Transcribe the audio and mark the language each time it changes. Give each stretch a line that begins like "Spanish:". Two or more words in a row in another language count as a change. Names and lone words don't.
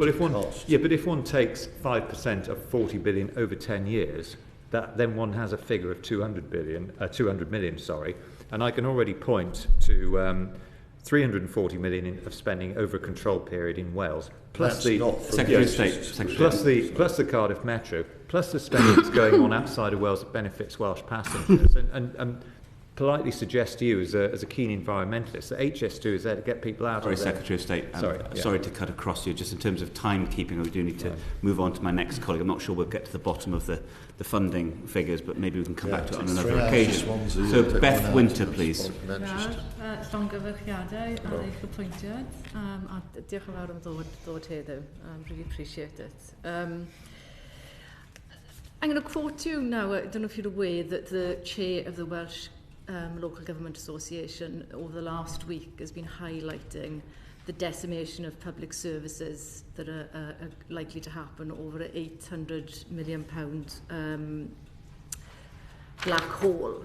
English: But if one takes 5% of 40 billion over 10 years, then one has a figure of 200 million, and I can already point to 340 million of spending over a control period in Wales, plus the Secretary of State, plus the Cardiff Metro, plus the spending that's going on outside of Wales that benefits Welsh passengers, and politely suggest to you as a keen environmentalist that HS2 is there to get people out of there. Secretary of State, sorry to cut across you, just in terms of timekeeping, we do need to move on to my next colleague. I'm not sure we'll get to the bottom of the funding figures, but maybe we can come back to it on another occasion. So Beth Winter, please.
Welsh: Llongyfarchiadau ar eich apwyntiad, a diolch yn fawr am ddod heddiw.
English: Really appreciate it. I'm going to quote you now. I don't know if you're aware that the chair of the Welsh Local Government Association over the last week has been highlighting the decimation of public services that are likely to happen over an £800 million black hole.